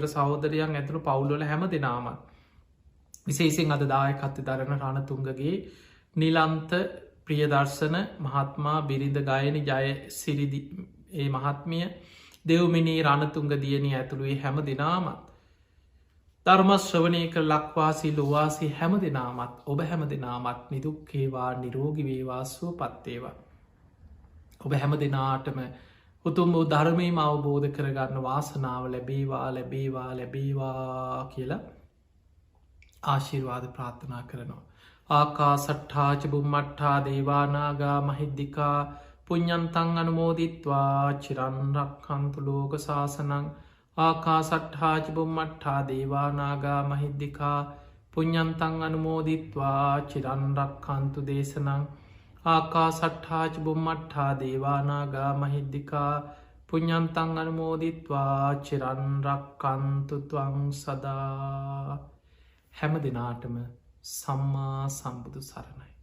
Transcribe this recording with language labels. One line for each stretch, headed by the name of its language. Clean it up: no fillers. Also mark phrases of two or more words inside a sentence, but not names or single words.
Sinhala: සහෝදරයන් ඇතුළු පවුල්වල හැම දෙනාමත් විශේසිෙන් අද දායකත්ව දරන රණතුන්ගගේ නිලන්ත ප්‍රියදර්ශන මහත්මා බිරිඳ ගයනි ජය සිරිදි ඒ මහත්මිය දෙව්මිනී රණතුන්ග දියණී ඇතුළුවේ හැම දෙනාමත් ධර්ම ශ්‍රවණය කර ලක්වාසී ලොවාසී හැම දෙනාමත් ඔබ හැම දෙනාමත් නිදුක්කේවා නිරෝගි වේවා සුවපත්තේවා. ඔබ හැම දෙනාටම උතුම් වූ ධර්මයම අවබෝධ කරගන්න වාසනාව ලැබේවා ලැබේවා ලැබේවා කියලා ආශිර්වාද ප්‍රාර්ථනා කරනවා.
Pali: ආකා සට්ඨාච බුම්මට්ඨා දේවානාගා මහිද්දිකා පුඤ්ඤන්තං අනුමෝදිත්වා චිරන්රක්ඛන්තු ලෝක සාසනං ආකා සට්ඨාච බුම්මට්ඨා දේවානාගා මහිද්දිකා පුඤ්ඤන්තං අනුමෝදිත්වා චිරන්රක්ඛන්තු දේශනං ආකා සට්ඨාච බුම්මට්ඨා දේවානාගා මහිද්දිකා පුඤ්ඤන්තං අනුමෝදිත්වා චිරන්රක්ඛන්තු ත්වං සදා.
Sinhala: හැම දිනාටම සම්මා සම්බුදු සරණයි.